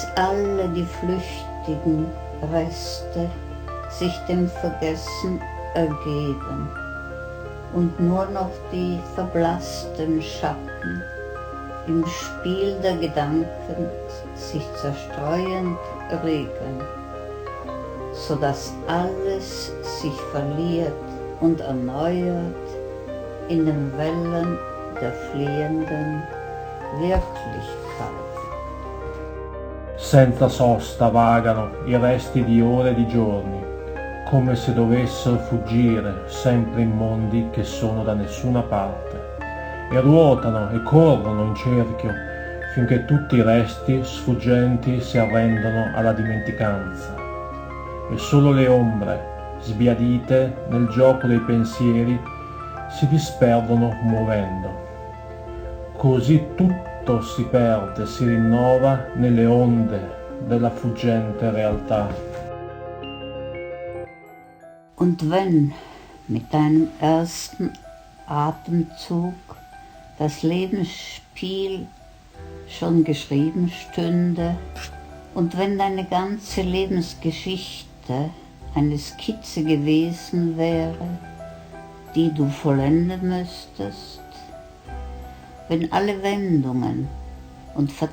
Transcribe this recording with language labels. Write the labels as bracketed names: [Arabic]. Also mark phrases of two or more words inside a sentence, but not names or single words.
[German] alle die flüchtigen Reste sich dem Vergessen ergeben und nur noch die verblassten Schatten im Spiel der Gedanken sich zerstreuend regen, so dass alles sich verliert und erneuert in den Wellen der fliehenden Wirklichkeit. [Italian] Senza sosta vagano i resti di ore e di giorni, come se dovessero fuggire sempre in mondi che sono da nessuna parte, e ruotano e corrono in cerchio finché tutti i resti sfuggenti si arrendono alla dimenticanza, e solo le ombre, sbiadite nel gioco dei pensieri, si disperdono muovendo. Così tutto si perde, si rinnova nelle onde della fuggente realtà. [German] Und wenn mit deinem ersten Atemzug das Lebensspiel schon geschrieben stünde und wenn deine ganze Lebensgeschichte eine Skizze gewesen wäre, die du vollenden müsstest, wenn alle Wendungen und